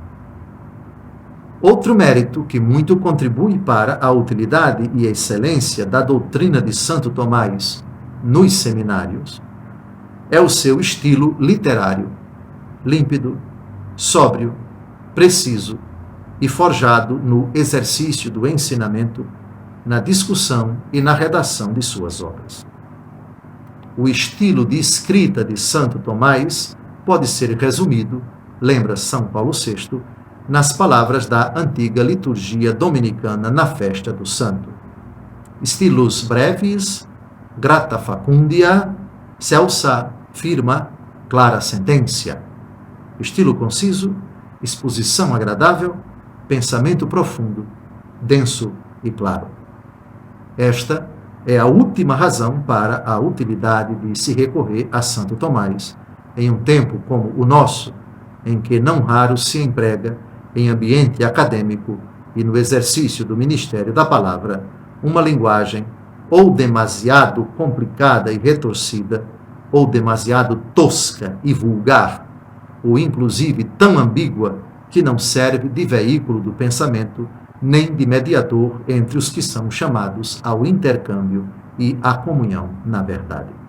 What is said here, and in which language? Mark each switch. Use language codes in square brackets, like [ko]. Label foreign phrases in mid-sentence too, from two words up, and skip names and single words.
[pt] Outro mérito que muito contribui para a utilidade e excelência da doutrina de Santo Tomás nos seminários é o seu estilo literário, límpido, sóbrio, preciso e forjado no exercício do ensinamento, na discussão e na redação de suas obras. O estilo de escrita de Santo Tomás pode ser resumido, lembra São Paulo VI, nas palavras da antiga liturgia dominicana na festa do Santo. [la] Stilus brevis, grata facundia, celsa, firma, clara sententia. [pt] Estilo conciso, exposição agradável, pensamento profundo, denso e claro. Esta é a última razão para a utilidade de se recorrer a Santo Tomás, em um tempo como o nosso, em que não raro se emprega, em ambiente acadêmico e no exercício do ministério da palavra, uma linguagem ou demasiado complicada e retorcida, ou demasiado tosca e vulgar, ou inclusive tão ambígua que não serve de veículo do pensamento, nem de mediador entre os que são chamados ao intercâmbio e à comunhão na verdade.